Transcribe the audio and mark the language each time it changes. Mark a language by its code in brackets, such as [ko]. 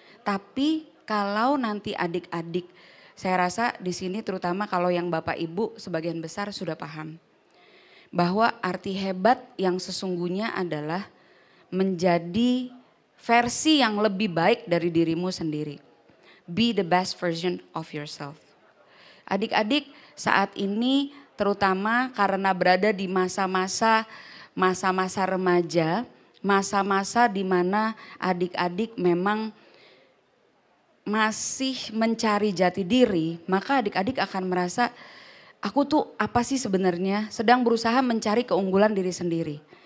[id] Tapi kalau nanti adik-adik, saya rasa di sini terutama kalau yang Bapak Ibu sebagian besar sudah paham. Bahwa arti hebat yang sesungguhnya adalah menjadi versi yang lebih baik dari dirimu sendiri. [en] Be the best version of yourself. [id] Adik-adik saat ini terutama karena berada di masa-masa remaja, masa-masa di mana adik-adik memang masih mencari jati diri, maka adik-adik akan merasa aku tuh apa sih sebenarnya, sedang berusaha mencari keunggulan diri sendiri.